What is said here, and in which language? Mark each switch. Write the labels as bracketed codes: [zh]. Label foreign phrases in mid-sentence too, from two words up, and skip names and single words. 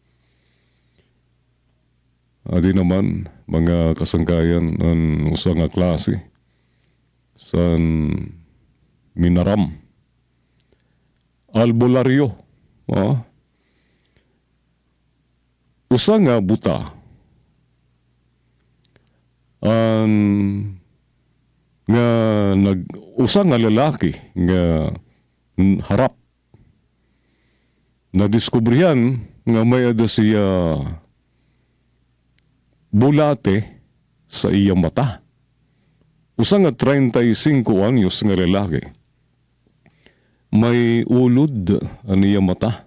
[war] Adi naman mga kasangkayan ang usa nga klase san minaram albularyo. Usa nga buta nga usa nga lalaki nga harap na diskubrihan nga may ada siya bulate sa iyang mata. Usa nga 35 anyos nga lalaki. May ulod ang iyang mata.